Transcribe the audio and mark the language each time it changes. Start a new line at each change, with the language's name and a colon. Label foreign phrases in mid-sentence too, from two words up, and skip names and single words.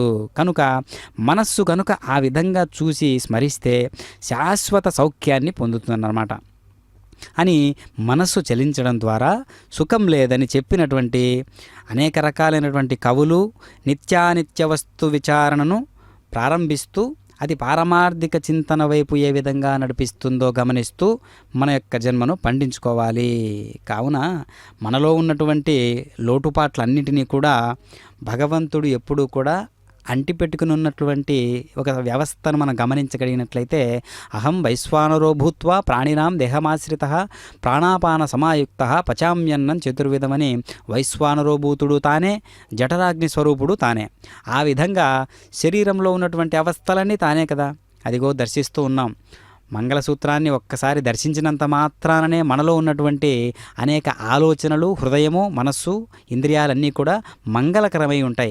Telugu: కనుక మనస్సు కనుక ఆ విధంగా చూసి స్మరిస్తే శాశ్వత సౌఖ్యాన్ని పొందుతుందన్నమాట అని మనస్సు చలించడం ద్వారా సుఖం లేదని చెప్పినటువంటి అనేక రకాలైనటువంటి కవులు నిత్యానిత్య వస్తు విచారణను ప్రారంభిస్తూ అది పారమార్థిక చింతన వైపు ఏ విధంగా నడిపిస్తుందో గమనిస్తూ మన యొక్క జన్మను పండించుకోవాలి. కావున మనలో ఉన్నటువంటి లోటుపాట్లన్నిటినీ కూడా భగవంతుడు ఎప్పుడూ కూడా అంటిపెట్టుకుని ఉన్నటువంటి ఒక వ్యవస్థను మనం గమనించగలిగినట్లయితే
Sanskrit: అహం వైశ్వానరో భూత్వా ప్రాణినాం దేహమాశ్రితః ప్రాణాపాన సమాయుక్త పచామ్యన్నం చతుర్విధమని
Telugu: వైశ్వానరోభూతుడు తానే, జఠరాగ్ని స్వరూపుడు తానే. ఆ విధంగా శరీరంలో ఉన్నటువంటి అవస్థలన్నీ తానే కదా. అదిగో దర్శిస్తూ ఉన్నాం. మంగళసూత్రాన్ని ఒక్కసారి దర్శించినంత మాత్రాననే మనలో ఉన్నటువంటి అనేక ఆలోచనలు, హృదయము, మనస్సు, ఇంద్రియాలన్నీ కూడా మంగళకరమై ఉంటాయి.